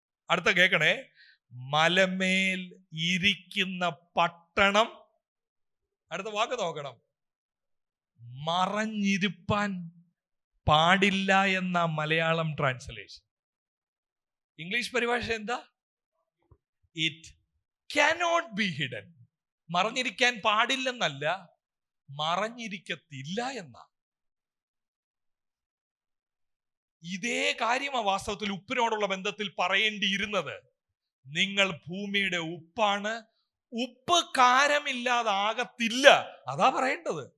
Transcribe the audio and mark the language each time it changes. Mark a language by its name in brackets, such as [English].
[Malayalam] അടുത്ത കേൾക്കണേ, മലമേൽ ഇരിക്കുന്ന പട്ടണം, അടുത്ത വാക്ക് നോക്കണം, മറഞ്ഞിരിപ്പാൻ പാടില്ല എന്ന മലയാളം ട്രാൻസ്ലേഷൻ. ഇംഗ്ലീഷ് പരിഭാഷ എന്താ? [English] It cannot be hidden. [Malayalam] മറഞ്ഞിരിക്കാൻ പാടില്ലെന്നല്ല, മറഞ്ഞിരിക്കത്തില്ല എന്ന. ഇതേ കാര്യമാണ് വാസ്തവത്തിൽ ഉപ്പിനോടുള്ള ബന്ധത്തിൽ പറയേണ്ടിയിരുന്നത്. നിങ്ങൾ ഭൂമിയുടെ ഉപ്പാണ്, ഉപ്പ് കാരമില്ലാതാകത്തില്ല, അതാ പറയേണ്ടത്.